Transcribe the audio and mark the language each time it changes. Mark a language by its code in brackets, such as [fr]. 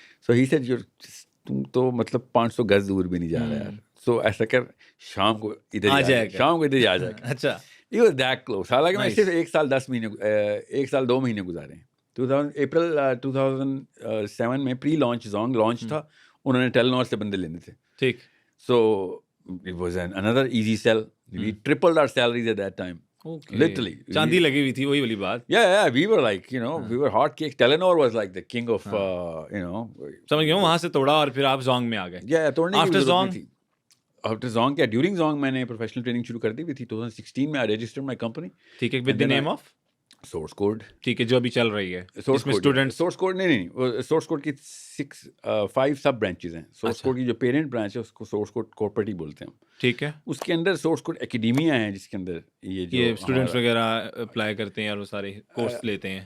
[en] so he said [ur] تم تو مطلب 500 گز دور بھی نہیں جا رہا یار, سو ایسا کر شام کو ادھر آ جائے گا, شام کو ادھر ہی آ جائے گا. اچھا, [en] یہ was that close. [ur] حالانکہ میں صرف 1 سال 10 مہینے 1 سال 2 مہینے گزارے ہیں. اپریل 2007 میں پری لانچ زونگ لانچ تھا, انہوں نے ٹیلنور سے بندے لینے تھے. ٹھیک. [en] So it was another easy sell. We tripled our salaries at that time. Literally. [ur] چاندی لگی ہوئی تھی, وہی والی بات. [en] Yeah, we were like, we were hot cakes. Telenor was like the king of, [ur] سمجھ گیا ہوں, وہاں سے توڑا اور پھر آپ زونگ میں آ گئے. Yeah, توڑنے کی ضرورت نہیں تھی. [en] After Zong, [ur] کیا ڈیورنگ زونگ میں نے پروفیشنل ٹریننگ شروع کر دی ہوئی تھی. [en] 2016 میں I registered my company. [ur] ٹھیک ہے, [en] with the name of [ur] source code. ٹھیک ہے, جو ابھی چل رہی ہے اس میں اسٹوڈنٹ. سورس کوڈ نہیں, سورس کوڈ کی 5 سب برانچز ہیں. سورس کوڈ کی جو پیرنٹ برانچ ہے اس کو سورس کوڈ کارپوریٹ ہی بولتے ہیں. ٹھیک ہے. اس کے اندر سورس کوڈ اکیڈیمیا ہیں جس کے اندر یہ اسٹوڈنٹس وغیرہ اپلائی کرتے ہیں اور وہ سارے کورس لیتے ہیں.